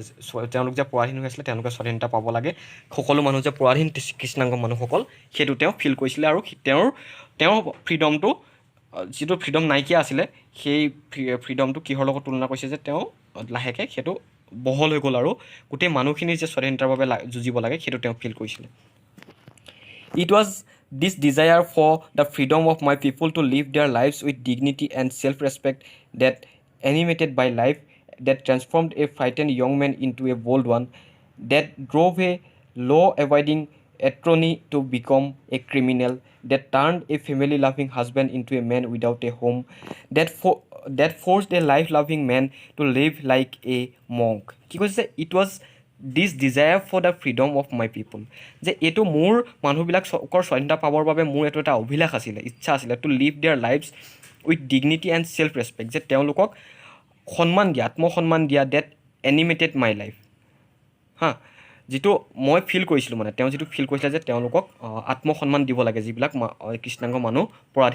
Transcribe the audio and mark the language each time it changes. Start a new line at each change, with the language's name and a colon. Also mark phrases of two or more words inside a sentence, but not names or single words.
Assamese: তেওঁলোক যে পৰাধীন হৈ আছিলে, তেওঁলোকে স্বাধীনতা পাব লাগে, সকলো মানুহ যে পৰাধীন কৃষ্ণাংগ মানুহসকল, সেইটো তেওঁ ফিল কৰিছিলে। আৰু তেওঁৰ ফ্ৰীডমটো, যিটো ফ্ৰীডম নাইকিয়া আছিলে, সেই ফ্ৰীডমটো কিহৰ লগত তুলনা কৰিছে যে তেওঁ লাহেকৈ সেইটো বহল হৈ গ'ল, আৰু গোটেই মানুহখিনি যে স্বাধীনতাৰ বাবে যুঁজিব লাগে সেইটো তেওঁ ফিল কৰিছিলে।
English: It was this desire for the freedom of my people to live their lives with dignity and self-respect that animated my life, that transformed a frightened young man into a bold one, that drove a law-abiding attorney to become a criminal, that turned a family-loving husband into a man without a home, that forced a life-loving man to live like a monk.
Assamese: কি কৈছে?
English: It was this desire for the freedom of my people,
Assamese: যে এইটো মোৰ মানুহবিলাকৰ স্বাধীনতা পাবৰ বাবে মোৰ এইটো এটা অভিলাষ আছিলে, ইচ্ছা আছিলে,
English: to live their lives with dignity and self respect,
Assamese: যে তেওঁলোকক সন্মান দিয়া, আত্মসন্মান দিয়া,
English: that animated my life.
Assamese: যিটো মই ফিল কৰিছিলোঁ, মানে তেওঁ যিটো ফিল কৰিছিলে যে তেওঁলোকক আত্মসন্মান দিব লাগে, যিবিলাক কৃষ্ণাংগ মানুহ পৰাধীন।